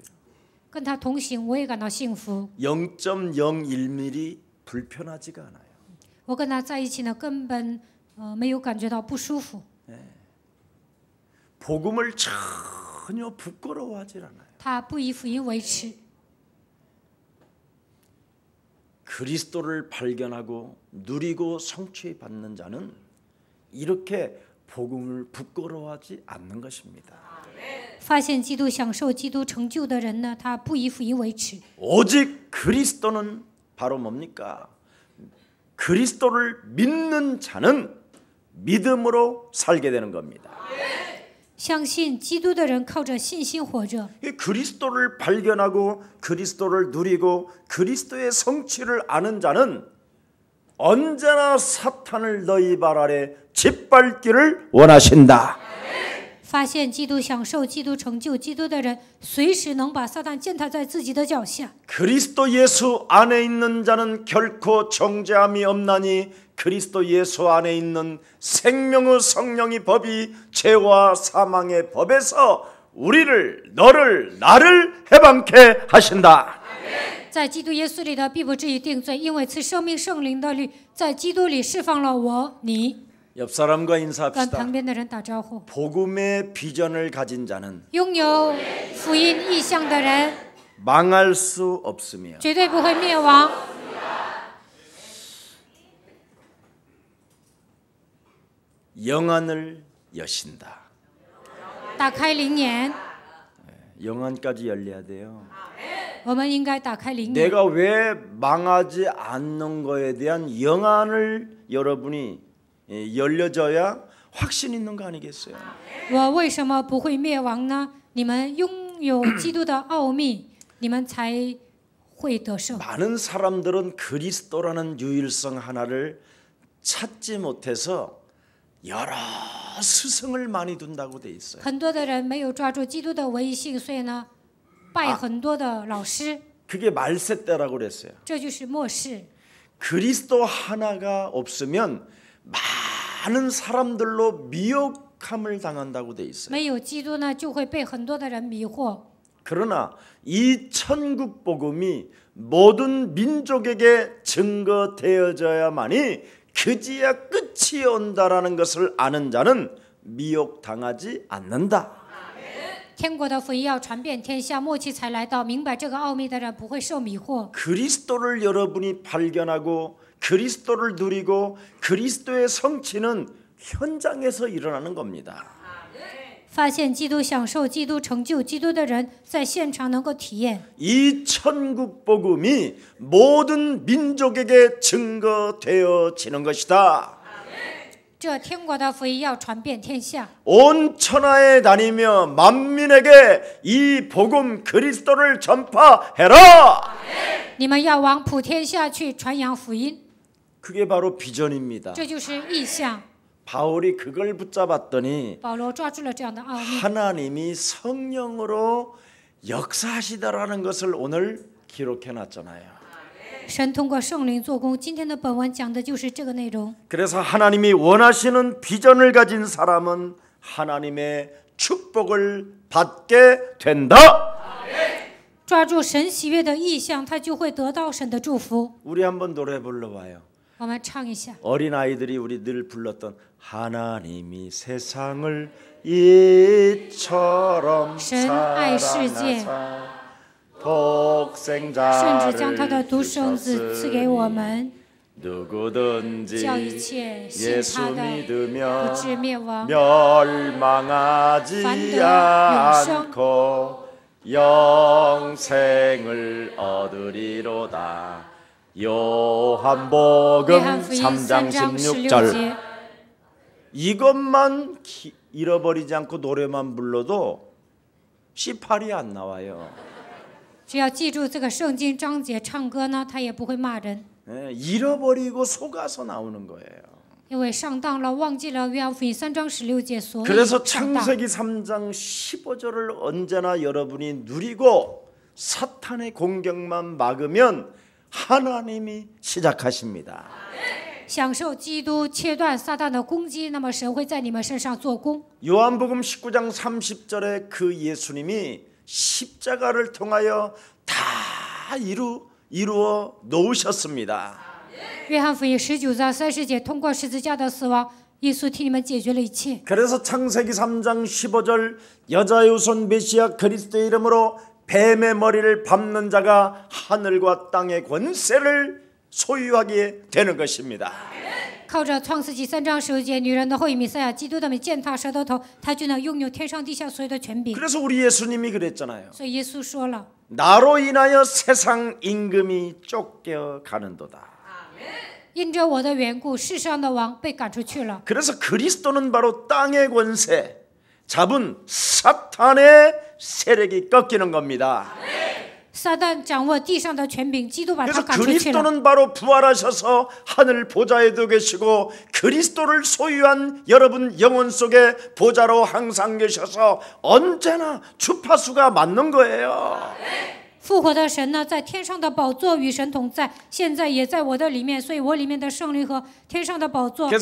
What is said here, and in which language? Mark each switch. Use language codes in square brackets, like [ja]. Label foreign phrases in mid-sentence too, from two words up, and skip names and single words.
[zh] 跟他同行，我也感到幸福。 [ko] 0.01mm 불편하지가 않아요. [zh] 我跟他在一起呢，根本没有感觉到不舒服。 [ko] 복음을 전혀 부끄러워하지 않아요. [zh] 他不以福音为耻。 [ko] 그리스도를 발견하고 누리고 성취받는 자는 이렇게 복음을 부끄러워하지 않는 것입니다. [zh] 发现基督、享受基督成就的人呢，他不以福音为耻。 [ko] 오직 그리스도는 바로 뭡니까? 그리스도를 믿는 자는 믿음으로 살게 되는 겁니다. [zh] 相信基督的人靠着信心活着。 [ko] 그리스도를 발견하고 그리스도를 누리고 그리스도의 성취를 아는 자는 언제나 사탄을 너희 발 아래 짓밟기를 원하신다. [zh] 发现基督、享受基督成就基督的人，随时能把撒旦践踏在自己的脚下。 [ko] 그리스도 예수 안에 있는 자는 결코 정죄함이 없나니 그리스도 예수 안에 있는 생명의 성령의 법이 죄와 사망의 법에서 우리를 너를 나를 해방케 하신다. [zh] 在基督耶稣里的必不至于定罪，因为赐生命圣灵的律在基督里释放了我你。 [ko] 옆 사람과 [zh] 跟 [ko] 인사합시다. [zh] 旁边的人打招呼。 [ko] 복음의 비전을 가진 자는 [zh] 拥有福音意向的人， [ko] 망할 수 없으며 [zh] 绝对不会灭亡。 [ko] 영안을 여신다. [zh] 打开灵眼， [ko] 영안까지 열려야 돼요. [zh] 我们应该打开灵眼。 [ko] 내가 왜 망하지 않는 거에 대한 영안을 여러분이 열려져야 확신 있는 거 아니겠어요? [zh] 我为什么不会灭亡呢？你们拥有基督的奥秘，你们才会得胜。 [ko] 많은 사람들은 그리스도라는 유일성 하나를 찾지 못해서 여러 스승을 많이 둔다고 돼 있어요. [zh] 很多的人没有抓住基督的唯一性，所以呢，拜很多的老师， [ko] 그게 말세 때라고 그랬어요. [zh] 这就是末世。 [ko] 그리스도 하나가 없으면 많은 사람들로 미혹함을 당한다고 돼 있어요. [zh] 没有基督呢，就会被很多的人迷惑。 [ko] 그러나 이 천국 복음이 모든 민족에게 증거되어져야만이 그제야 끝이 온다라는 것을 아는 자는 미혹당하지 않는다. [zh] 天国的福音要传遍天下，末期才来到。明白这个奥秘的人不会受迷惑。 [ko] 그리스도를 여러분이 발견하고 그리스도를 누리고 그리스도의 성취는 현장에서 일어나는 겁니다. [zh] 发现基督、享受基督、成就基督的人，在现场能够体验。 [ko] 이 천국 복음이 모든 민족에게 증거되어지는 것이다. [zh] 这天国的福音要传遍天下， [ko] 온 천하에 다니며 만민에게 이 복음 그리스도를 전파해라. [zh] 你们要往普天下去传扬福音， [ko] 그게 바로 비전입니다. [zh] 这就是意象。 [ko] 바울이 그걸 붙잡았더니 [zh] 保罗抓住了这样的奥秘， [ko] 하나님이 성령으로 역사하시다라는 것을 오늘 기록해 놨잖아요. [zh] 神通过圣灵做工。今天的本文讲的就是这个内容。 [ko] 그래서 하나님이 원하시는 비전을 가진 사람은 하나님의 축복을 받게 된다. [zh] 抓住神喜悦的意象，他就会得到神的祝福。 [ko] 우리 한번 노래 불러봐요. [zh] 我们唱一下。 [ko] 어린아이들이 우리 늘 불렀던 하나님이 세상을 이처럼 [zh] 神爱世界， [ko] 사랑하사 [zh] 甚至将他的独生子赐给我 [ko] 독생자를 [zh] 们， [ko] 누구든지 [zh] 叫一切信 [ko] 예수 [zh] 他的不 [ko] 믿으며 [zh] 至灭亡， [ko] 멸망하지 반대 않고 영생을 얻으리로다. 요한복음 [zh] 约翰福音 [ko] 3장 [zh] 3章 [ko] 16절 [zh] 16节。 [ko] 이것만 잃어버리지 않고 노래만 불러도 C8이 안 나와요. [zh] 只要记住这个圣经章节，唱歌呢，他也不会骂人， [ko] 네, 잃어버리고 속아서 나오는 거예요. [zh] 因为上当了，忘记了约翰福音3章16节，所以 [ko] 그래서 [zh] 上当。 [ko] 창세기 3장 15절을 언제나 여러분이 누리고 사탄의 공격만 막으면 하나님이 시작하십니다. [zh] 享受基督，切断撒旦的攻击，那么神会在你们身上做工。 [ko] 요한복음 19장 30절에 그 예수님이 십자가를 통하여 다 이루어 놓으셨습니다. [zh] 约翰福音19章30节，通过十字架的死亡，耶稣替你们解决了一切。 [ko] 그래서 창세기 3장 15절 여자의 후손 메시아 그리스도의 이름으로 뱀의 머리를 밟는 자가 하늘과 땅의 권세를 소유하게 되는 것입니다. [zh] 靠着创世纪3章15节，女人的后裔弥赛亚基督的名践踏舌头头，他就能拥有天上地下所有的权柄。 [ko] 그래서 우리 예수님이 그랬잖아요. [zh] 所以耶稣说了， [ko] 나로 인하여 세상 임금이 쫓겨가는도다. [zh] 因着我的缘故，世上的王被赶出去了。 [ko] 그래서 그리스도는 바로 땅의 권세 잡은 사탄의 세력이 꺾이는 겁니다. [zh] 撒旦掌握地上的权柄，基督把他 [ko] 그래서 [zh] 赶出去了。 [ko] 그리스도는 바로 부활하셔서 하늘 보좌에도 계시고 그리스도를 소유한 여러분 영혼 속에 보좌로 항상 계셔서 언제나 주파수가 맞는 거예요. [zh] 复活的神呢，在天上的宝座与神同在，现在也在我的里面，所以我里面的圣灵和天上的宝座，